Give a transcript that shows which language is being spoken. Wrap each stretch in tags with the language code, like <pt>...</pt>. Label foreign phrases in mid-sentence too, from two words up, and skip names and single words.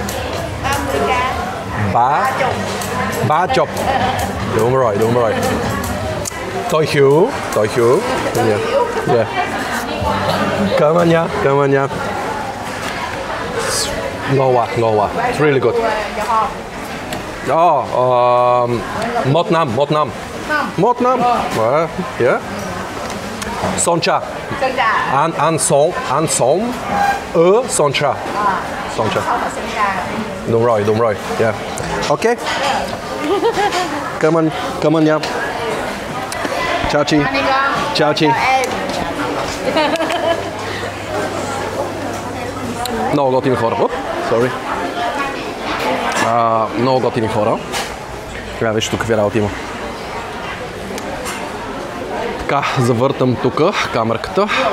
<vi>30 chục. Đúng rồi. Tôi hiểu. Yeah. Cảm ơn nha. Ngon quá.</vi> <en>It's really good.</en> <vi>Một năm. Yeah. Soncha. Ăn sống ở Soncha. Đúng rồi. Yeah. Ok. Cảm ơn nha. Chào chị.</vi> <bg>Много готини хора. Sorry. Много готини хора. Трябва виж тук какви работи има. Така, завъртам тук камерката.</bg>